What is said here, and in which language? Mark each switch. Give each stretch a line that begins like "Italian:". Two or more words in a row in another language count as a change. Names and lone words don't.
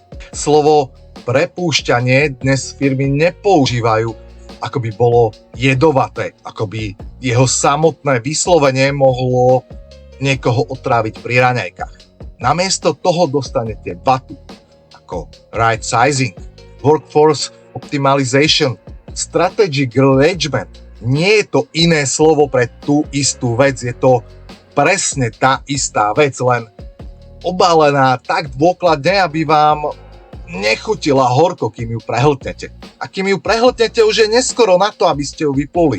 Slovak: Slovo prepúšťanie dnes firmy nepoužívajú, ako by bolo jedovaté, ako by jeho samotné vyslovenie mohlo niekoho otráviť pri raňajkách. Namiesto toho dostanete vatu, ako
English: right sizing, workforce optimization, strategic engagement.
Slovak: Nie je to iné slovo pre tú istú vec, je to presne tá istá vec, len obalená tak dôkladne, aby vám nechutila horko, kým ju prehltnete. A kým ju prehltnete, už je neskoro na to, aby ste ju vypluli.